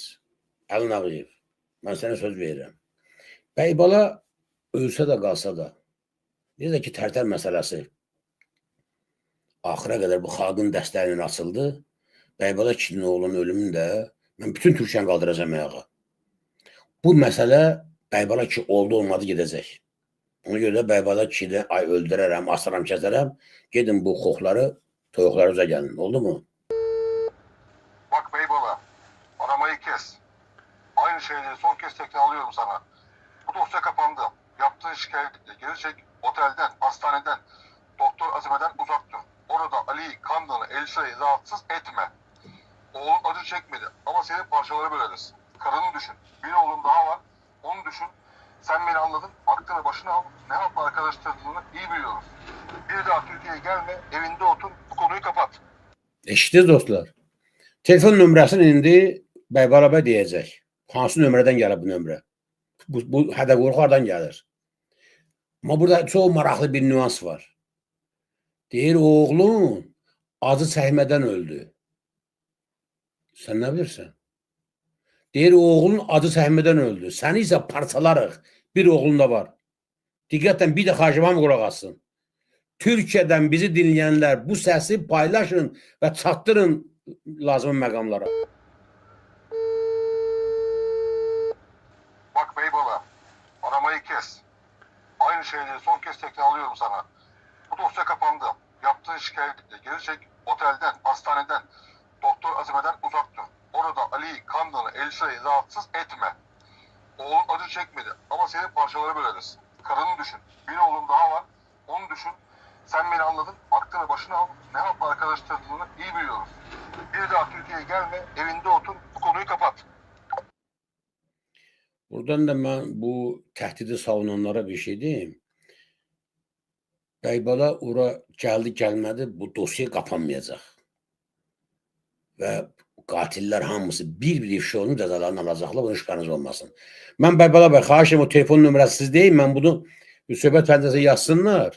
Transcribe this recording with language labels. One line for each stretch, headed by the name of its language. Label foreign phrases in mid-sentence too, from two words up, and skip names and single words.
Azerbaijani: Əlin Ağayev, mən sənə söz verirəm. Bəybala ölsə də qalsa da, necə ki Tərtər məsələsi axıra qədər bu xalqın dəstəyinin açıldı, Bəybala kişinin oğlunun ölümündə mən bütün Türkiyəni qaldıracağım ayağa. Bu məsələ Bəybala kişi oldu, olmadı gedəcək. Ona görə də Bəybala kişini öldürərəm, asıram, kəsərəm. Gedin bu xoxları, toyuqlarınıza gəlin.
Turkish: Oldu mu? Bak Bəybala, aramayı kes. Aynı şeyleri son kez tekrarlıyorum sana. Bu dosya kapandı. Yaptığın şikayetle geri çek, otelden, hastaneden, doktor Azime'den uzak dur. Orada Ali'yi, Kandan'ı, Elsa'yı rahatsız etme. Oğlun acı çekmedi ama seni parçalara böleriz. Karını düşün. Bir oğlum daha var. Onu düşün. Sen beni anladın. Aklını başına al. Ne yapma arkadaşlarını iyi biliyoruz. Bir daha Türkiye'ye gelme. Evinde otur. Bu konuyu kapat.
Azerbaijani: Eşitdiniz dostlar. Telefon nömrəsini indi Bəybala bəy deyəcək. Hansı nömrədən gəlir bu nömrə? Bu hədə-qorxu hardan gəlir? Amma burada çox maraqlı bir nüans var. Deyir, oğlun acı çəkmədən öldü. Sən nə bilirsən? Deyir, oğlun acı çəkmədən öldü. Səni isə parçalarıq. Bir oğlun da var. Diqqətlə bir də xahişimə qulaq assın. Türkiyədən bizi dinləyənlər bu səsi paylaşın və çatdırın lazım məqamlara.
Turkish: Bak Bəybala, aramayı kes. Aynı şeyleri son kez tekrarlıyorum sana. Bu dosya kapandı. Yaptığın şikayetle geri çek, otelden, hastaneden, doktor Azime'den uzak dur. Orada Ali'yi, Kandan'ı, Elsa'yı rahatsız etme. Oğlun acı çekmedi ama seni parçalara böleriz. Karını düşün. Bir oğlum daha var. Onu düşün. Sen beni anladın. Aklını başına al. Ne yapma arkadaşlarını iyi biliyoruz. Bir daha Türkiye'ye gelme. Evinde otur. Bu konuyu kapat.
Azerbaijani: Buradan da mən bu təhdidi savunanlara bir şey deyim. Bəybala ora gəldi, gəlmədi, bu dosya qapanmayacaq. Və qatillər hamısı bir-bir ifşa olunub cəzalarını alacaqlar, bunun şübhəniz olmasın. Mən Bəybala bəy, xahiş edirəm o telefon nömrəsi siz deyil, mən bunu söhbət pəncəsinə yazsınlar.